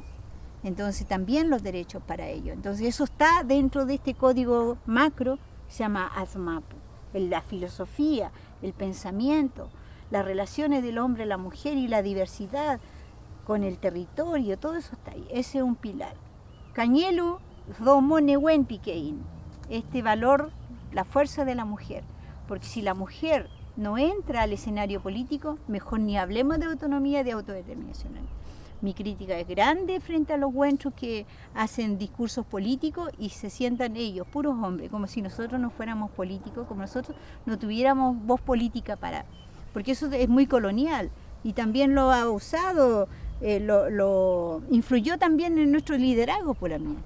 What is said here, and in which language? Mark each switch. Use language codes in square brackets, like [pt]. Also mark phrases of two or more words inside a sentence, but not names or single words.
[es] Entonces también los derechos para ellos. Entonces eso está dentro de este código macro, se llama AZMAPU. La filosofía, el pensamiento, las relaciones del hombre, la mujer y la diversidad con el territorio, todo eso está ahí. Ese es un pilar. [arn] Cañelu domonewen piquein, [es] este valor, la fuerza de la mujer, porque si la mujer no entra al escenario político, mejor ni hablemos de autonomía, de autodeterminación. Mi crítica es grande frente a los huenchos que hacen discursos políticos y se sientan ellos, puros hombres, como si nosotros no fuéramos políticos, como nosotros no tuviéramos voz política porque eso es muy colonial y también lo ha usado, lo influyó también en nuestro liderazgo por la mía.